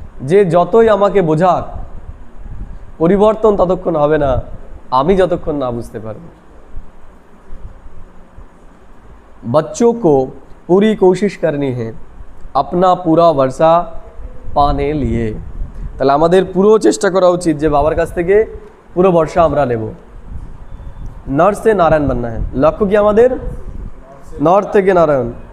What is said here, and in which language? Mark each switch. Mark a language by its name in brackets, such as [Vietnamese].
[Bangla] যে যতই আমাকে বোঝাক, পরিবর্তন ততক্ষণ হবে না আমি যতক্ষণ না বুঝতে পারবো। [Hindi] बच्चों को पूरी कोशिश करनी है अपना पूरा वर्षा पाने लिए। [Bangla] তাহলে আমাদের পুরো চেষ্টা করা উচিত যে বাবার কাছ থেকে পুরো বর্ষা আমরা নেব। [Hindi] নর से नारायण बनना है, [Bangla] লক্ষ্য কি আমাদের? নর থেকে নারায়ণ।